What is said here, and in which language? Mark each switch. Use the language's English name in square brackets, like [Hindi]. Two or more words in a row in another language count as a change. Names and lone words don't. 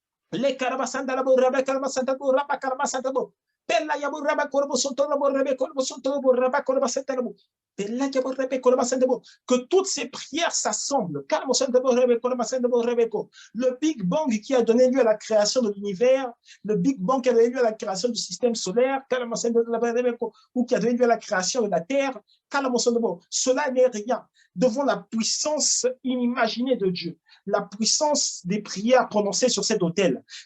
[French] Le Karabasandalabo, Rabba Karabasandabo, Rabba Karabasandabo, Bella Yabu Rabba Korbo Sontolobo, Rebe Korbo Sontolobo, Rabba Korabasandabo, Bella Yabu Rebe Korabasandabo, que toutes ces prières s'assemblent. Karabasandabo, Rebe Korabasandabo, Rebeko. Le Big Bang qui a donné lieu à la création de l'univers, le Big Bang qui a donné lieu à la création du système solaire, ou qui a donné lieu à la création de la Terre, cela n'est rien devant la puissance inimaginée de Dieu, la puissance des prières prononcées sur cet autel.